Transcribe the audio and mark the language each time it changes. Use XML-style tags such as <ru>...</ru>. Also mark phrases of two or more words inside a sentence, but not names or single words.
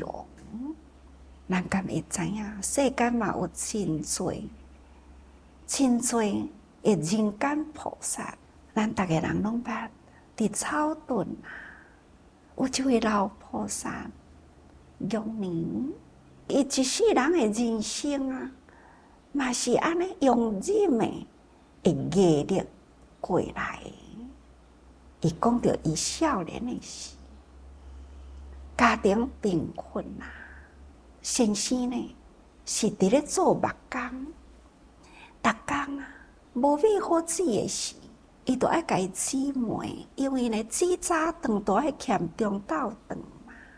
<nan>咱敢会知影，世间嘛有真多的人间菩萨，咱逐个人拢捌伫草屯有一位老菩萨，玉年，伊一世人的人生啊， 嘛是安尼用忍的毅力过来的。伊讲到伊少年的时，家庭贫困啊，先生呢是伫咧做木工，逐工啊无米好煮的时，伊就爱家姊妹，因为呢煮早顿都爱欠中昼顿嘛。</nan>